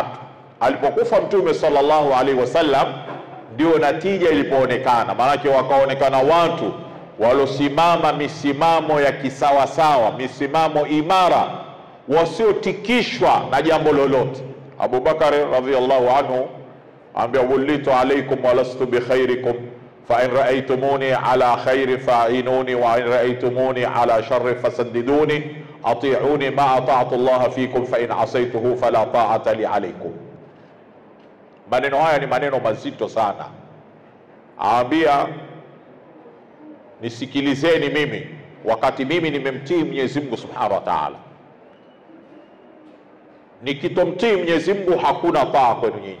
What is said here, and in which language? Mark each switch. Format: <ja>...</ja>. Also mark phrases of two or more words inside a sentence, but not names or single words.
<sw>Alipokufa Mtume</sw> <ar>صلى الله عليه وسلم</ar> <sw>ndio natija ilipoonekana. Maana wakaonekana watu walosimama misimamo ya kisawasawa, misimamo imara, wasiotikishwa na jambo lolote.</sw> <ar>Abu Bakar رضي الله عنه ambia وليت عليكم ولست بخيركم فإن رأيتموني على خير فأعينوني وإن رأيتموني على شر فسددوني أطيعوني ما أطعت الله فيكم فإن عصيته فلا طاعة لي عليكم.</ar> <sw>Maneno haya ni maneno mazito sana. Aambia nisikilizeni mimi wakati mimi nimemtii Mwenyezi Mungu</sw> <ar>سبحانه وتعالى.</ar> <sw>Nikitomtii Mwenyezi Mungu hakuna taa kwenu nyinyi.</sw>